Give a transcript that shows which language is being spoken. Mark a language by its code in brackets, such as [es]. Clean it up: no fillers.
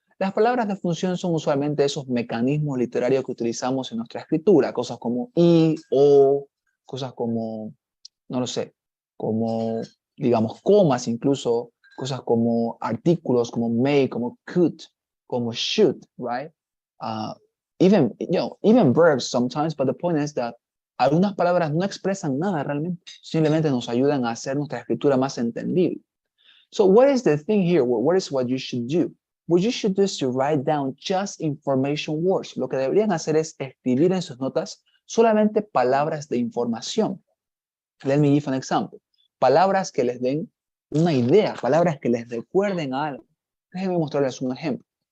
[es] Las palabras de función son usualmente esos mecanismos literarios que utilizamos en nuestra escritura, cosas como y, o, cosas como, no lo sé, como, digamos, comas incluso, cosas como artículos, como may, como could, como should, right? [en] Even verbs sometimes, but the point is that [es] algunas palabras no expresan nada realmente, simplemente nos ayudan a hacer nuestra escritura más entendible. [en] So what is the thing here? What is what you should do? What you should do is to write down just information words. [es] Lo que deberían hacer es escribir en sus notas solamente palabras de información. [en] Let me give an example. [es] Palabras que les den una idea, palabras que les recuerden a algo. Déjenme mostrarles un ejemplo.